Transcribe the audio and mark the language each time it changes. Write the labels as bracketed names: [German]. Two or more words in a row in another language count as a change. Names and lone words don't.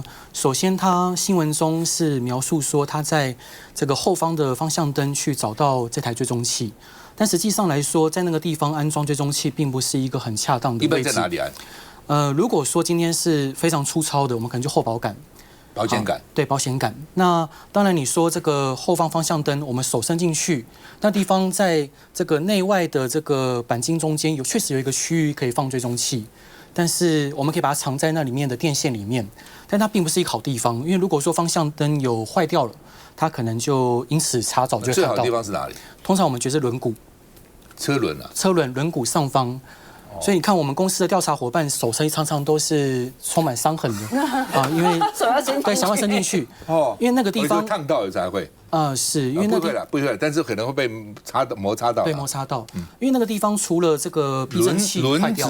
[Chinese] 首先，他新聞中是描述說他在這個後方的方向燈去找到這台追蹤器，但實際上來說，在那個地方安裝追蹤器並不是一個很恰當的位置。一般在哪裡安？如果說今天是非常粗糙的，我們可能就後保桿。保險桿，對，保險桿。那當然，你說這個後方方向燈，我們手伸進去，那地方在這個內外的這個鈑金中間確實有一個區域可以放追蹤器，但是我們可以把它藏在那裡面的電線裡面，但它並不是一個好地方，因為如果說方向燈有壞掉了，它可能就因此查找就會看到。最好的地方是哪裡？通常我們覺得是輪毂，車輪啊，車輪輪毂上方。所以你看，我們公司的調查夥伴手常常都是充滿傷痕的啊，因為手要伸進去，对，想要伸進去哦，因為那個地方燙到了才會是因為那不會了，但是可能會被摩擦到，被摩擦到，因為那個地方除了這個避震器壞掉，